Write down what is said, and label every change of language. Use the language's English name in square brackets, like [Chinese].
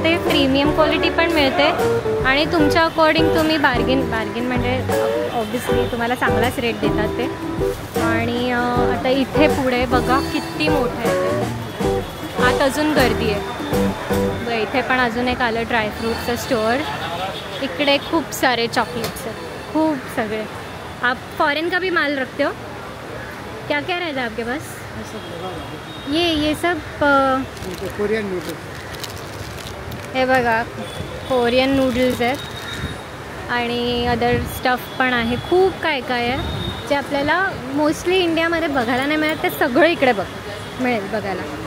[Marathi] ते premium quality पण मिळते. आणि तुमच्या अकॉर्डिंग तुम्ही बार्गेन म्हणजे ऑब्वियसली तुम्हाला चांगलाच रेट देतात ते. आणि आता इथे पुढे बघा किती मोठं आहे ते. आत अजून गर्दी आहे. बघा इथे पण अजून एक आलं ड्रायफ्रूटचं स्टोअर. इकडे खूप सारे चॉकलेट्स आहेत, खूप सगळे. [Hindi] आप फॉरेन का भी माल रखते हो? क्या क्या रहता है आपके पास? ये सब कोरियन नूडल्स. [Marathi] हे बघा कोरियन नूडल्स आहेत आणि [English] other stuff [Marathi] पण आहे. खूप काय काय आहे जे आपल्याला मोस्टली इंडियामध्ये बघायला नाही मिळत, ते सगळं इकडे मिळेल बघायला.